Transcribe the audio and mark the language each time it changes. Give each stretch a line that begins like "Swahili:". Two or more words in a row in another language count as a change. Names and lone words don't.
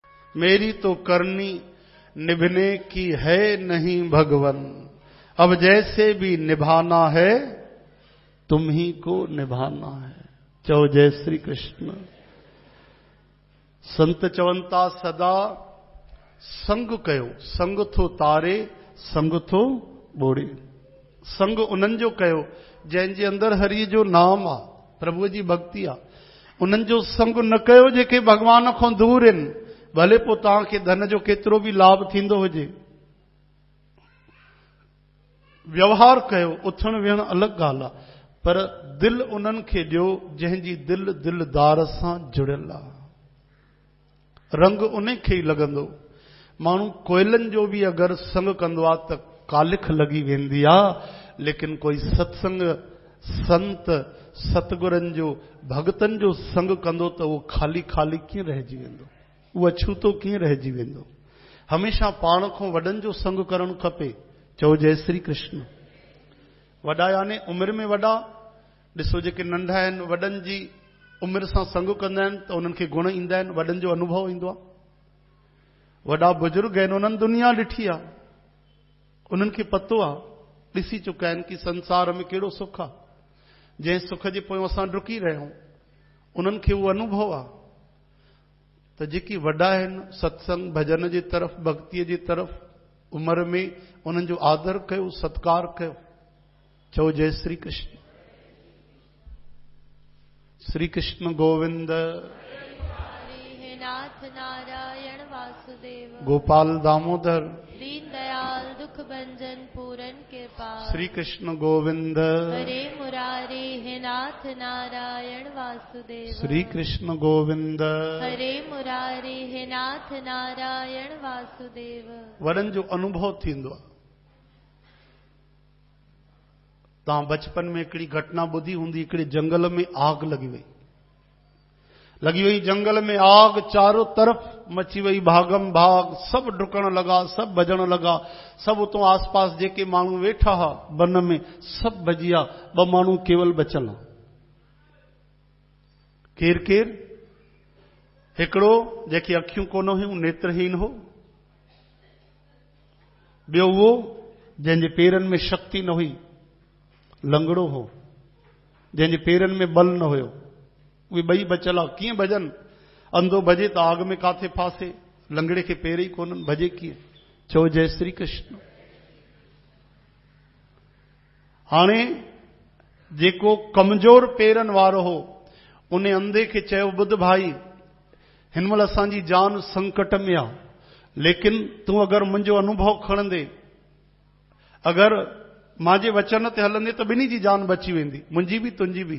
Hindi: मेरी तो करनी निभने की है नहीं भगवन, अब जैसे भी निभाना है तुम ही को निभाना है।
Sindhi: चो जय श्री कृष्ण। संत चवंता सदा संग कयो, संग थो तारे संग थो बोड़े। संग उन्हनि जो कयो जंहिंजे अंदरि हरि जो नाम आ, प्रभु जी भक्ति आ। उन्हनि जो संग न कयो जेके भगवान खां दूर आहिनि, भले पोइ तव्हांखे धन जो केतिरो बि लाभ थींदो हुजे। व्यवहार कयो, उथण वेहण अलॻि ॻाल्हि आहे, पर दिल उन्हनि खे ॾियो जंहिंजी दिल दिलदार सां जुड़ियल आहे। रंग उन खे ई लॻंदो। माण्हू कोयलनि जो बि अगरि संग कंदो आहे त कालिख लॻी वेंदी आहे, लेकिन कोई सत्संग संत सतगुरनि जो भगतनि जो संग कंदो त उहो खाली खाली कीअं रहिजी वेंदो, उहो अछूतो कीअं रहिजी वेंदो। हमेशा पाण खां वॾनि जो संग करणु खपे। चओ जय श्री कृष्ण। वॾा यानी उमिरि में वॾा, ॾिसो जेके नंढा आहिनि वॾनि जी उमिरि सां संग कंदा आहिनि त उन्हनि खे गुण ईंदा आहिनि, वॾनि जो अनुभव ईंदो आहे। वॾा बुजुर्ग आहिनि, उन्हनि दुनिया ॾिठी आहे, उन्हनि खे पतो आहे, ॾिसी चुका आहिनि कि संसार में कहिड़ो सुख आहे, जंहिं सुख जे पोयां असां डुकी रहिया आहियूं, उन्हनि खे उहो अनुभव आहे। त जेके वॾा आहिनि सत्संग भजन जे तरफ़ भक्तीअ जे तरफ़ उमिरि में, उन्हनि जो आदर कयो, सत्कार कयो। चओ जय श्री कृष्ण। श्री कृष्ण गोविंद नाथ नारायण वासुदेव, गोपाल दामोदर
Hindi: दीन दयाल दुख भंजन पूरन कृपाल।
Sindhi: श्री कृष्ण गोविंद हरे मुरारी हे नाथ नारायण वासुदेव। श्री कृष्ण गोविंद हरे मुरारी हे नाथ नारायण वासुदेव। वरन जो अनुभव थींदो आहे। तव्हां बचपन में हिकिड़ी घटना ॿुधी हूंदी, हिकिड़े जंगल में आग लॻी वई जंगल में आग, चारों तरफ मची वई, भागम भाग, सब डुकण लगा, सब भजण लगा, सब उतो आसपास जेके माण्हू वेठा हा वन में सब भजिया, ॿ माण्हू केवल बचल। केर केर? हिकिड़ो जेके अखियूं कोन हुयूं, नेत्रहीन हो। ॿियो उहो जंहिंजे पेरनि में शक्ति न हुई, लंगड़ो हो, जंहिंजे पेरनि में बल न हुयो। उहे ॿई बचियल आहे। कीअं भजन? अंधो भजे त आग में काथे फासे, लंगड़े खे पेर ई कोन्हनि, भजे कीअं? चओ जय श्री कृष्ण। हाणे जेको कमज़ोर पेरनि वारो हो, उन अंधे खे चयो, ॿुध भाई, हिन महिल असांजी जान संकट में आहे, लेकिन तूं अगरि मुंहिंजो अनुभव खणंदे, अगरि मांजे वचन ते हलंदे त ॿिन्ही जी जान बची वेंदी, मुंहिंजी बि तुंहिंजी बि।